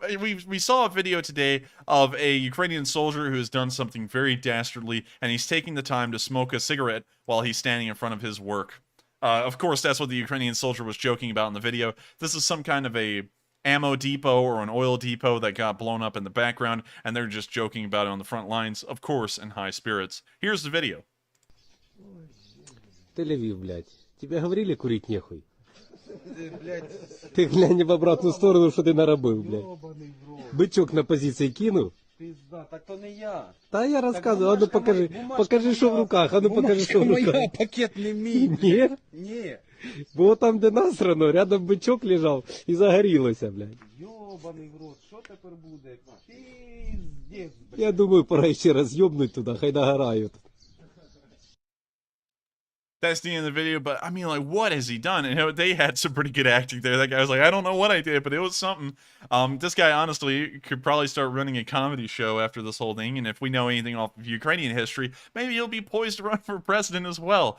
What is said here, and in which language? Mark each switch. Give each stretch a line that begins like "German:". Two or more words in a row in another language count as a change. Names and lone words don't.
English: We saw a video today of a Ukrainian soldier who has done something very dastardly, and he's taking the time to smoke a cigarette while he's standing in front of his work. Of course, that's what the Ukrainian soldier was joking about in the video. This is some kind of a ammo depot or an oil depot that got blown up in the background, and they're just joking about it on the front lines, of course, in high spirits. Here's the video.
Russian: Тель-Авив, блядь. Тебе говорили курить нехуй? Ты глянь в обратную сторону, что ты наробил, блядь. Бычок на позиции кинул. Пизда, так то не я. Та я рассказываю, а ну покажи, покажи, что в руках, а ну покажи, что в руках.
Ukrainian: Моя, пакет не мій. Ні? Ні. Бо там, де насрано, рядом бичок лежав і загорілося, блядь. Йобаний в рот, що тепер буде?
Russian: Пиздец, блядь.
Ukrainian: Я думаю, пора ще раз йобнуть туди, хай догорають.
English: That's the end of the video, but I mean, like, what has he done? And they had some pretty good acting there. That guy was like, I don't know what I did, but it was something. This guy, honestly, could probably start running a comedy show after this whole thing, and if we know anything off of Ukrainian history, maybe he'll be poised to run for president as well.